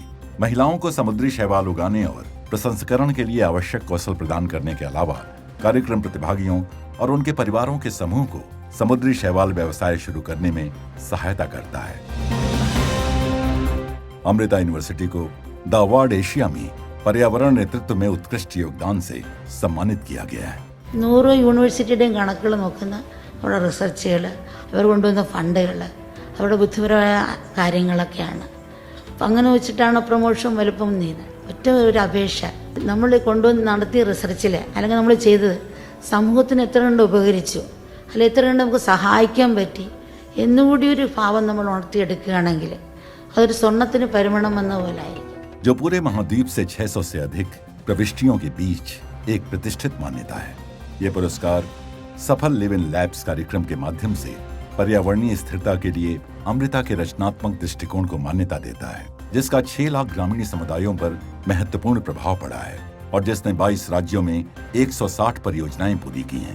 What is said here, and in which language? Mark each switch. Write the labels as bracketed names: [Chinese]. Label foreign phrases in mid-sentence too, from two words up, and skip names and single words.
[Hindi] महिलाओं को समुद्री शैवाल उगाने और प्रसंस्करण के लिए आवश्यक कौशल प्रदान करने के अलावा कार्यक्रम प्रतिभागियों और उनके परिवारों के समूह को समुद्री शैवाल व्यवसाय शुरू करने में सहायता करता है। अमृता यूनिवर्सिटी को द अवार्ड एशिया में पर्यावरण नेतृत्व में उत्कृष्ट योगदान से सम्मानित किया गया है। [Malayalam] 100 യൂണിവേഴ്സിറ്റിയുടെയും കണക്കുകൾ നോക്കുന്ന അവരുടെ റിസർച്ചുകൾ, അവർ കൊണ്ടുവന്ന ഫണ്ടുകൾ, അവരുടെ ബുദ്ധിപരമായ കാര്യങ്ങളൊക്കെയാണ്. അപ്പം അങ്ങനെ വെച്ചിട്ടാണ് പ്രൊമോഷൻ വലുപ്പം നീങ്ങുന്നത്. ഒറ്റ ഒരു അപേക്ഷ, നമ്മൾ കൊണ്ടുവന്ന് നടത്തിയ റിസർച്ചിൽ അല്ലെങ്കിൽ നമ്മൾ ചെയ്തത് സമൂഹത്തിന് എത്ര കണ്ട് ഉപകരിച്ചു, അല്ലെ എത്ര കണ്ട് നമുക്ക് സഹായിക്കാൻ പറ്റി എന്നുകൂടി ഒരു ഭാവം നമ്മൾ ഉണർത്തിയെടുക്കുകയാണെങ്കിൽ അതൊരു സ്വർണ്ണത്തിന് പരിമണം വന്ന പോലെ ആയിരിക്കും. [Hindi] जो पूरे महाद्वीप से 600 से अधिक प्रविष्टियों के बीच एक प्रतिष्ठित मान्यता है। ये पुरस्कार सफल लिव इन लैब्स कार्यक्रम के माध्यम से पर्यावरणीय स्थिरता के लिए अमृता के रचनात्मक दृष्टिकोण को मान्यता देता है, जिसका 6 लाख ग्रामीण समुदायों पर महत्वपूर्ण प्रभाव पड़ा है और जिसने 22 राज्यों में 160 परियोजनाएं पूरी की हैं।